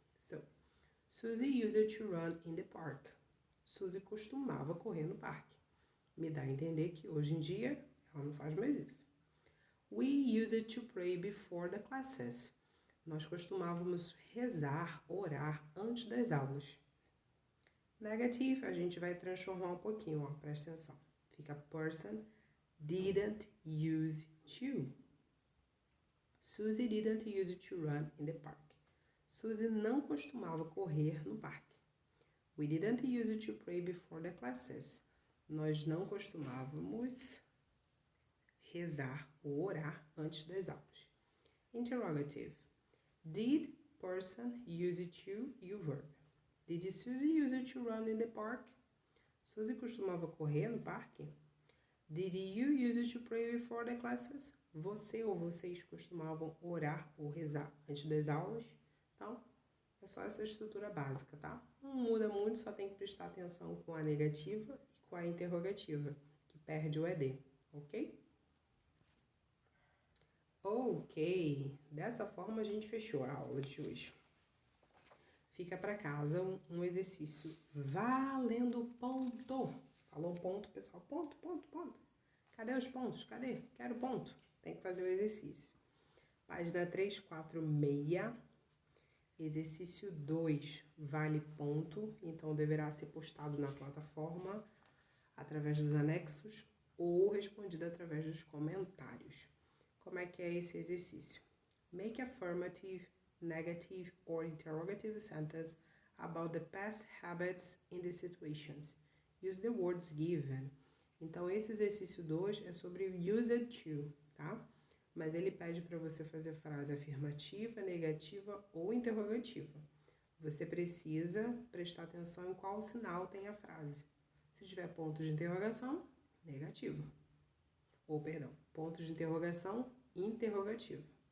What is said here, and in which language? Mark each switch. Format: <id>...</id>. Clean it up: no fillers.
<en>So, Susie used to run in the park.</en> <pt>Suzy costumava correr no parque. Me dá a entender que hoje em dia ela não faz mais isso.</pt> <en>We used to pray before the classes.</en> <pt>Nós costumávamos rezar, orar antes das aulas. Negative, a gente vai transformar um pouquinho, ó, presta atenção. Fica</pt> <en>person didn't use to. Susie didn't use to run in the park.</en> <pt>Suzy não costumava correr no parque.</pt> <en>We didn't use to pray before the classes.</en> <pt>Nós não costumávamos rezar ou orar antes das aulas.</pt> <en>Interrogative. Did person use to</en> <pt>e o</pt> <en>verb? Did Susie use to run in the park?</en> <pt>Suzy costumava correr no parque?</pt> <en>Did you use to pray before the classes?</en> <pt>Você ou vocês costumavam orar ou rezar antes das aulas? Então, é só essa estrutura básica, tá? Não muda muito, só tem que prestar atenção com a negativa e com a interrogativa, que perde o ED, ok? Ok, dessa forma a gente fechou a aula de hoje. Fica para casa um exercício valendo ponto. Falou ponto, pessoal? Ponto. Cadê os pontos? Cadê? Quero ponto. Tem que fazer o exercício. Página 346. Exercício 2 vale ponto, então deverá ser postado na plataforma através dos anexos ou respondido através dos comentários. Como é que é esse exercício?</pt> <en>Make affirmative, negative or interrogative sentence about the past habits in the situations. Use the words given.</en> <pt>Então, esse exercício 2 é sobre used to, tá? Mas ele pede para você fazer frase afirmativa, negativa ou interrogativa. Você precisa prestar atenção em qual sinal tem a frase. Se tiver ponto de interrogação, negativo. Ou, perdão, ponto de interrogação, interrogativo.</pt>